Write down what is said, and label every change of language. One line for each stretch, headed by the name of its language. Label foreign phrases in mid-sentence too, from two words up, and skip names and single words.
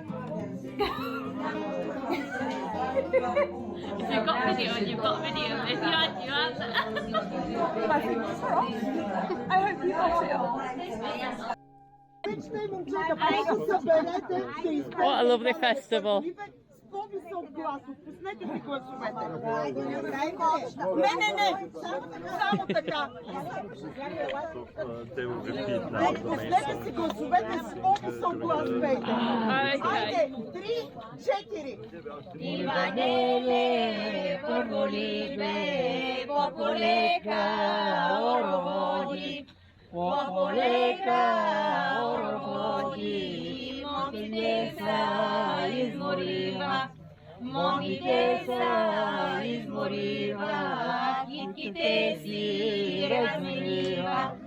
English: If you've got video, you've got video. If you had, you had. I hope you got it. What a lovely festival.
Bulgarian: Само така. Пуснете си гласовете с по-висок глас, пейте. Айде, 3, 4. Иванеле, Порголибе, Пополека, Ороводи, Пополека, Ороводи, Моките са изморива, Моките са изморива, китките си разменива.